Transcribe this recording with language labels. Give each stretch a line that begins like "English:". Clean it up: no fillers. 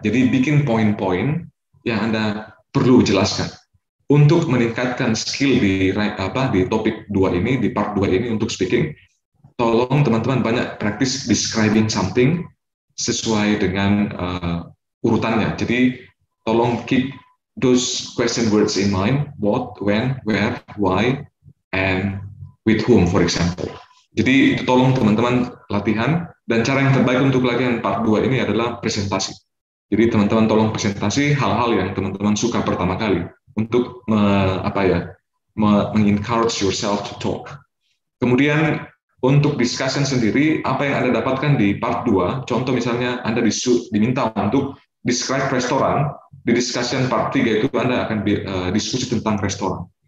Indonesian: Jadi bikin poin-poin yang Anda perlu jelaskan. Untuk meningkatkan skill di topik 2 ini, di part 2 ini untuk speaking, tolong teman-teman banyak praktis describing something sesuai dengan urutannya. Jadi tolong
English: keep those question words in mind: what, when, where, why, and with whom, for example.
Indonesian: Jadi tolong teman-teman latihan, dan cara yang terbaik untuk latihan part 2 ini adalah presentasi. Jadi teman-teman tolong presentasi hal-hal yang teman-teman suka pertama kali, untuk mengencourage
English: yourself to talk.
Indonesian: Kemudian untuk discussion sendiri, apa yang Anda dapatkan di part 2, contoh misalnya Anda diminta untuk describe restoran, di discussion part 3 itu Anda akan diskusi tentang restoran.